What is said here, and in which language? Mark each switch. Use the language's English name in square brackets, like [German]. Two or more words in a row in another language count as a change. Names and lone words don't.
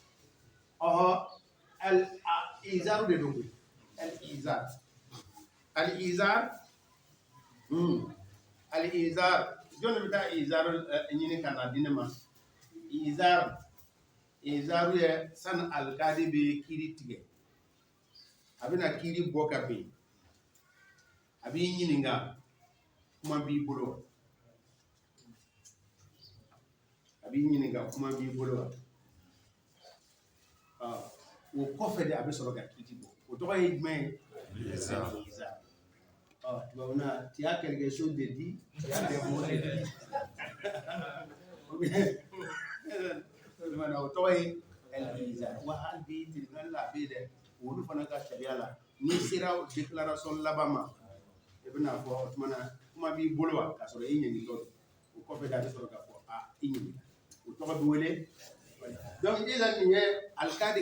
[Bambara] kɛ izaru de don al-izar jɔn bɛ taa izar ɲini ka na di ne ma izaru ye sani alikadi bɛ kiiri tigɛ a bɛna kiiri bɔ ka bin a b'i ɲininka kuma b'i bolo o kɔfɛ de a bɛ sɔrɔ ka kiiri bɔ o tɔgɔ ye jumɛn ye tubabu na [French] tu as quelque chose de dit tu as des mots de dit [Bambara] o tɔgɔ ye el-izar wa hali bi tribunal la a bɛ yen dɛ olu fana ka sariya la n'i sera déclaration laban ma i bɛna fɔ o tuma na kuma b'i bolo wa k'a sɔrɔ i ɲɛnitɔ don o kɔfɛ de a bɛ sɔrɔ ka fɔ i ɲɛnita o tɔgɔ bɛ wele donc e la nin ye alikadi